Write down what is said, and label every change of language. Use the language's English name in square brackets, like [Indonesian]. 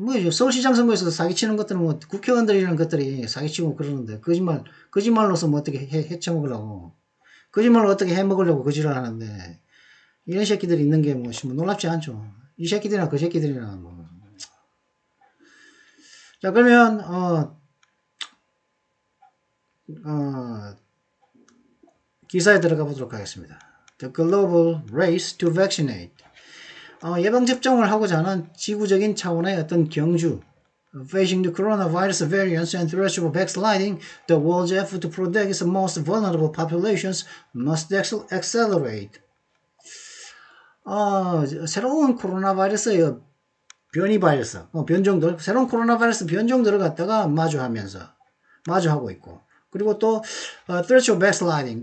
[Korean] 서울시장 선거에서도 사기치는 것들은 국회의원들이라는 것들이 사기치고 그러는데 거짓말로서 어떻게 해쳐먹으려고 거짓말을 어떻게 해먹으려고 거짓을 하는데 이런 새끼들이 있는 게 놀랍지 않죠. 이 새끼들이나 그 새끼들이나 자 그러면 기사에 들어가 보도록 하겠습니다. [English] The global race to vaccinate. [Korean] 예방접종을 하고자 하는 지구적인 차원의 어떤 경주. [English] Facing the coronavirus variants and threats of backsliding, the world's effort to protect its most vulnerable populations must accelerate. [Korean] 새로운 코로나 바이러스의 변이 바이러스, 새로운 코로나 바이러스 변종들을 갖다가 마주하고 있고, 그리고 또, [English] threats of backsliding.